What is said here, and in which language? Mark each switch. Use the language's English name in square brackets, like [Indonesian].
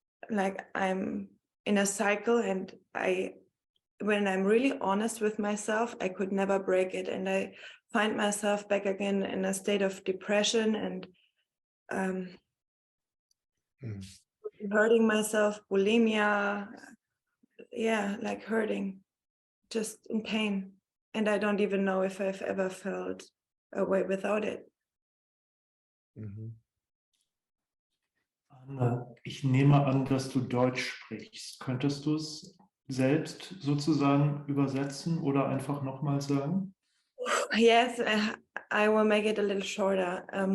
[English] Like I'm in a cycle, and when I'm really honest with myself, I could never break it, and I find myself back again in a state of depression and hurting myself, bulimia, like hurting, just in pain. And I don't even know if I've ever felt a way without it. [German] Anna, ich nehme an, dass du Deutsch sprichst. Könntest du es selbst sozusagen übersetzen oder einfach nochmal sagen? [English] Yes, I will make it a little shorter.